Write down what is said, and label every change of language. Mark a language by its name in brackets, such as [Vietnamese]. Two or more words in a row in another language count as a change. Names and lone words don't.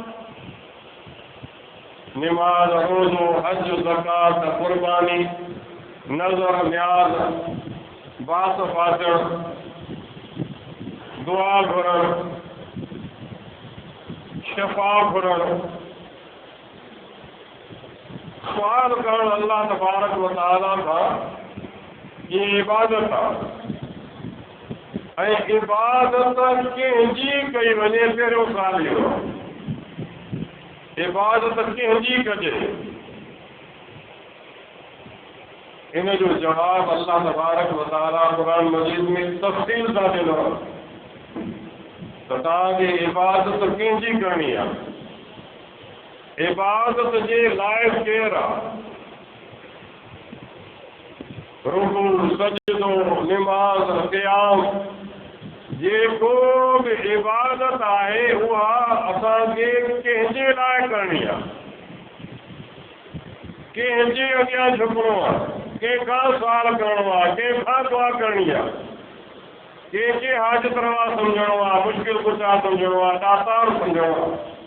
[Sindhi] निमाज़, रोज़ो, हज, ज़कात, क़ुर्बानी, नज़र, न्याज़, बास फाचण, दुआ घुरण, शफ़ा घुरण, सुवाल करणु [Arabic] الله تبارك و تعالى [Sindhi] खां, इहा इबादत आहे। ऐं इबादत कंहिंजी कई वञे? पहिरियों सुवाल इहो आहे, इबादत कंहिंजी कजे? इन जो जवाबु [Arabic] الله تبارك و تعالى [Sindhi] क़ुरान मजीद में तफ़सील सां ॾिनो त तव्हांखे इबादत कंहिंजी करणी आहे। इबादत जे लाइक़ु केरु आहे? रुकू, सजदो, निमाज़, क़याम, जेको बि इबादत आहे उहा असांखे कंहिंजे लाइ करणी आहे, कंहिंजे अॻियां झुकणो आहे, कंहिंखां सुवाल करणो आहे, कंहिंखां दुआ करणी आहे, कंहिंखे हाजत रवा सम्झणो आहे, मुश्किल कुशा सम्झणो आहे, दातार सम्झणो आहे।